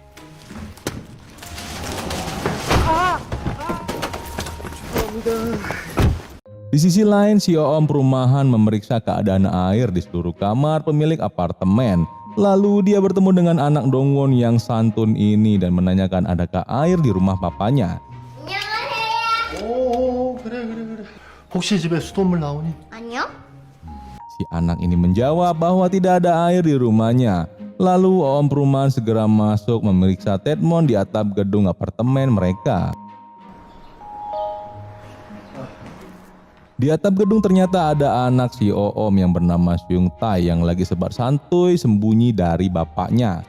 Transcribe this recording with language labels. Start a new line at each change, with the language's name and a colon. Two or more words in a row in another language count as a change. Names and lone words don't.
Indonesian: Di sisi lain, si Om perumahan memeriksa keadaan air di seluruh kamar pemilik apartemen. Lalu dia bertemu dengan anak Dongwon yang santun ini dan menanyakan adakah air di rumah papanya.
Korean: 오 그래. 혹시 집에 수돗물 나오니? 아니요?
Indonesian: Si anak ini menjawab bahwa tidak ada air di rumahnya. Lalu Om perumahan segera masuk memeriksa treadmill di atap gedung apartemen mereka. Di atap gedung ternyata ada anak si Om yang bernama Seung Tae yang lagi sebar santuy sembunyi dari bapaknya.